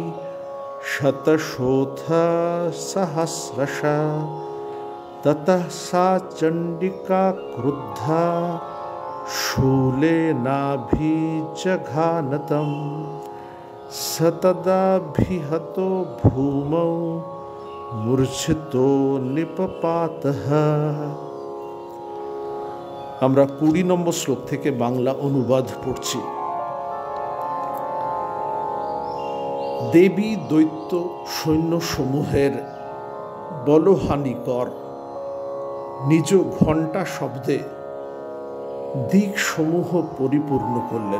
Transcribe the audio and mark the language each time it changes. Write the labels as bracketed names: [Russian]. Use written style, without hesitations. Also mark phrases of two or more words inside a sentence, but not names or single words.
[Sanskrit] शतशोऽथ सहस्रशः ततः सा चण्डिका क्रुद्धा शूलेनाभिजघानतम् स तदाभिहतो भूमौ मूर्छितो निपपातः। [Bangla] আমরা 20 নম্বর শ্লোক থেকে বাংলা অনুবাদ পড়ছি। দেবী দৈত্য সৈন্যসমূহের বলহানিকর নিজ ঘণ্টা শব্দে দিকসমূহ পরিপূর্ণ করলেন।